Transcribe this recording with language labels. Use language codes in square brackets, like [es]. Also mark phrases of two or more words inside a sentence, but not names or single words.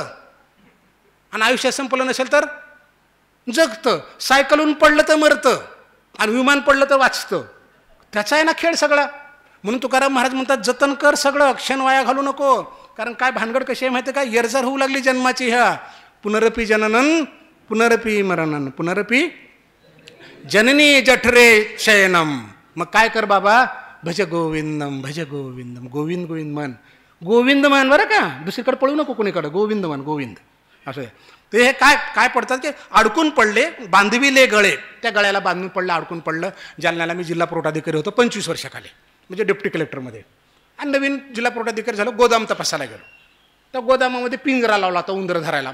[mr] आणि आयुष्य संपलं नसेल तर जगतं. सायकलून पडलं तर मरतं, आणि विमान पडलं तर वाचतं. त्याचा आहे ना खेळ सगळा. म्हणून तुकाराम महाराज म्हणतात, जतन कर सगळं, क्षण वाया घालू नको. कारण काय भानगड कशी आहे माहिती आहे का, येरझार होऊ लागली जन्माची. [sa] ह्या पुनरपी जननन पुनरपी मरणन पुनरपी जननी जठरे शयनम. [mr] मग काय कर बाबा, [sa] भज गोविंदम भज गोविंदम. [mr] गोविंद गोविंद मन, गोविंद मन बरं का, दुसरीकडे पळू नको कोणीकडे. गोविंद मन गोविंद असं. ते हे काय काय पडतात की अडकून पडले, बांधविले गळे. त्या गळ्याला बांधून पडलं, अडकून पडलं. जालन्याला मी जिल्हा पुरवठाधिकारी होतो 25 वर्षाखाली, म्हणजे डेप्टी कलेक्टरमध्ये. आणि नवीन जिल्हा पुरवठाधिकारी झालो, गोदाम तपासायला गेलो. त्या गोदामामध्ये पिंजरा लावला होता उंदर धरायला.